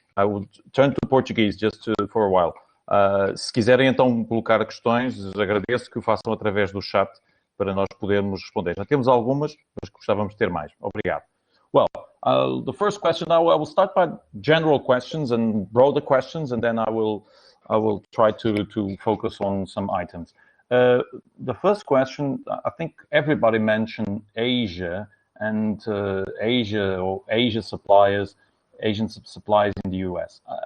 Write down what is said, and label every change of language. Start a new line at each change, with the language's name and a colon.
English: I would turn to Portuguese just for a while.
Portuguese: Se quiserem então colocar questões, agradeço que o façam através do chat para nós podermos responder. Já temos algumas, mas gostávamos de ter mais. Obrigado.
English: Well, the first question, I will start by general questions and broader questions, and then I will try to focus on some items. The first question, I think everybody mentioned Asia and Asia suppliers, Asian suppliers in the US.